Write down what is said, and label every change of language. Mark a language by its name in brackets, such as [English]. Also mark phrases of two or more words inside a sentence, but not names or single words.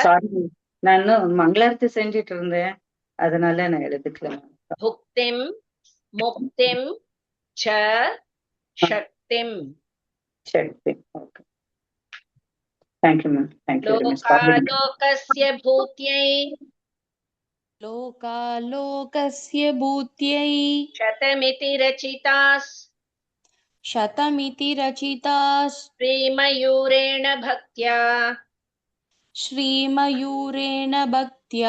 [Tamil] சாரி, நான் மங்களாரத்தி செஞ்சிட்டு இருந்தேன், அதனால நான் எழுதிக்கல. [Sanskrit] भुक्तिं मुक्तिं च शक्तिम्. [English] சரி, okay. thank you ma'am. thank you very much. [Sanskrit] लोकालोकस्य भूत्यै लोकालोकस्य भूत्यै शतमिति रचितास् शतमिति रचितास् श्रीमयूरेण भक्त्या श्रीमयूरेण भक्त्या